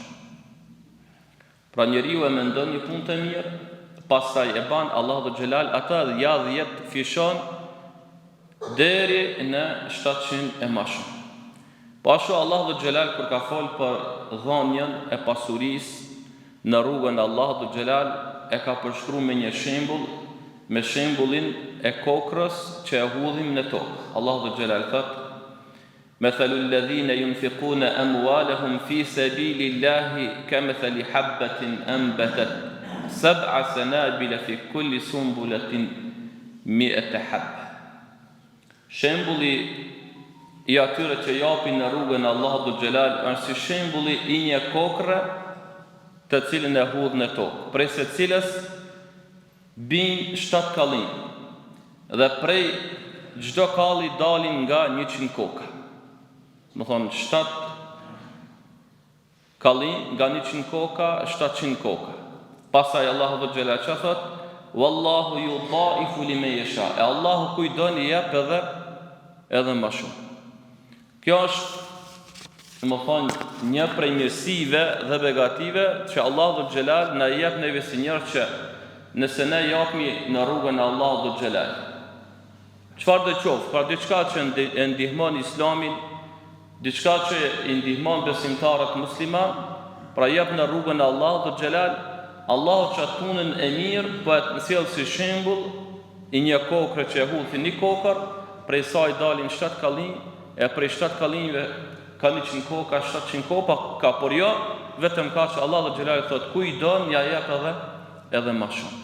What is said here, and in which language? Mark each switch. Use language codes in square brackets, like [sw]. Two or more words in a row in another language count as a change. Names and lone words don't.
[sq] Pra njeriu e mendon një punë të mirë, pastaj e ban, Allahu [ar] ذو الجلال [sq] ata ja 10 fishon deri në 700 e më shumë. Pashu Allahu [ar] ذو الجلال [sq] kur ka fol për dhënien e pasurisë në rrugën e Allahut [ar] ذو الجلال, [sq] e ka përshkruar me një shembull, me shembullin e kokrës që e hudhim në tokë. Allahu [ar] ذو الجلال [sq] thot: [ar] "مثل الذين ينفقون أموالهم في سبيل الله كمثل حبة أنبتت 7 سنابل في كل سنبلة 100 حبة." [sq] Shembulli I atyre që japin në rrugën e Allahut [ar] ذو الجلال [sq] është si shembulli I një kokre të cilën e hudh në tokë, prej së cilës bin 7 kallim, dhe prej çdo kalli dalin nga 100 koka. Do thonë 7 kallim nga 100 koka, 700 koka. Pastaj Allahu [ar] ذو الجلال [sq] që thot: [ar] "والله يضاعف لمن يشاء." [sq] E Allahu kujdon I jep edhe më shumë. Kjo është, domethënë, një prej mirësive dhe begative që Allahu Dhul Jalal na jep neve si njerëz, që nëse ne japmi në rrugën e Allahut [ar] ذو الجلال, [sq] çfarë do qoftë, pra diçka që e ndihmon Islamin, diçka që I ndihmon besimtarët musliman, pra jep në rrugën e Allahut [ar] ذو الجلال, [sq] Allahu që atë punën e mirë po e sjell si shembull I një kokre që e hudh një kokër, prej saj dalin 7 kallim, e prej 7 kallimve ka 100 koka, 700 koka, por jo vetëm ka që Allah [ar] ذو الجلال [sq] thot: "Ku I don ja jep edhe më shumë.